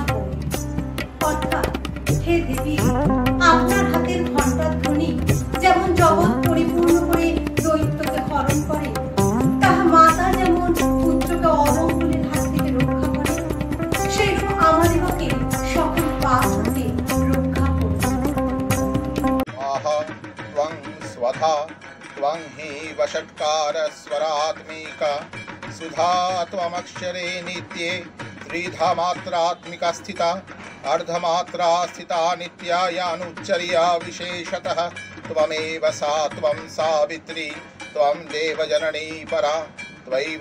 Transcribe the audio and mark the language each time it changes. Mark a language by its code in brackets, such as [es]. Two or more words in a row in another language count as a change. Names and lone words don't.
[bn] অর্থাৎ হে দেবী, আপনার হাতের ঘণ্টার ধ্বনি যেমন জগৎ পরিপূর্ণ করে দৈত্যকে হরণ করে, তাহা মাতা যেমন পুত্রকে অমঙ্গলের হাত থেকে রক্ষা করে, সেইরূপ আমাদিগকে সকল পাপ হতে রক্ষা করুন। [sa] त्वं स्वधा त्वं हि वषट्कार स्वरात्मिका सुधा त्वमक्षरे नित्ये त्रिधा मात्रात्मिका स्थिता अर्धमात्रा स्थिता नित्या यानुच्चर्या विशेषतः त्वमेव सा त्वं सावित्री त्वं देवजननी परा त्वयैव